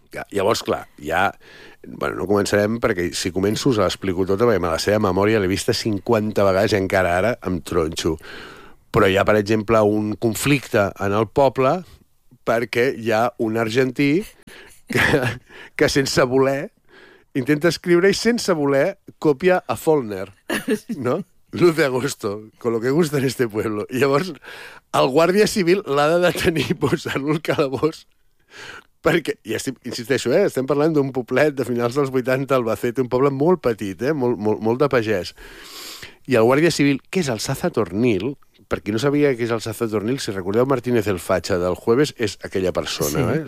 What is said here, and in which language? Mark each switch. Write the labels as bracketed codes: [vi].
[ca] Llavors, clar, ja... Bueno, no començarem, perquè si començo us l'explico tot, perquè a la seva memòria l'he vista 50 vegades i encara ara em tronxo. Però hi ha, per exemple, un conflicte en el poble perquè hi ha un argentí que sense voler intenta escriure i sense voler copia a Follner, no? [es] Luz de agosto, con lo que gusta en este pueblo. [ca] I llavors el guàrdia civil l'ha de detenir posant-lo al calabós. Perquè, i estic, insisteixo, estem parlant d'un poblet de finals dels 80, Albacete, un poble molt petit, molt de pagès. I el guàrdia civil, que és el Saza Tornil, per qui no sabia que és el Saza Tornil, si recordeu Martínez el Facha del Jueves, és aquella persona, sí.